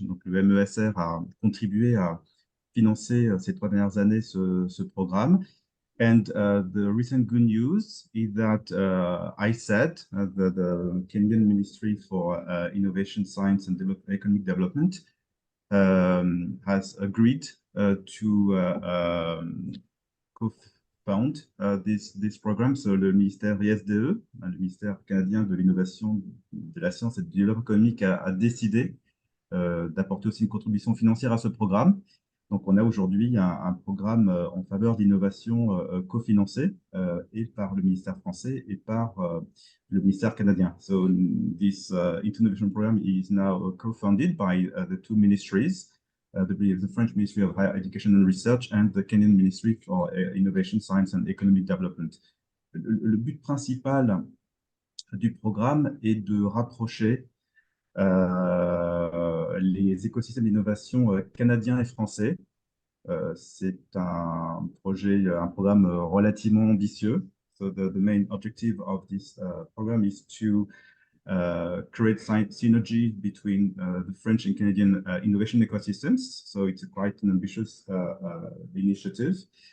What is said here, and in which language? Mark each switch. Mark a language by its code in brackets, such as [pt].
[fr] Donc le MESR a contribué à financer ces 3 dernières années ce programme. [en] And the recent good news is that ISAD, the Kenyan Ministry for Innovation, Science and Economic Development, has agreed to co-found this program. [fr] So le ministère ISDE, le ministère canadien de l'innovation, de la science et du développement économique, a décidé d'apporter aussi une contribution financière à ce programme. Donc, on a aujourd'hui un programme en faveur d'innovation cofinancé et par le ministère français et par le ministère canadien. [en] So, this In2novation program is now co-funded by the two ministries, the French Ministry of Higher Education and Research and the Kenyan Ministry for Innovation, Science and Economic Development. [fr] Le but principal du programme est de rapprocher les écosystèmes d'innovation canadiens et français. C'est un programme relativement ambitieux. [en] So the main objective of this program is to create synergy between the French and Canadian innovation ecosystems. So it's quite an ambitious initiative.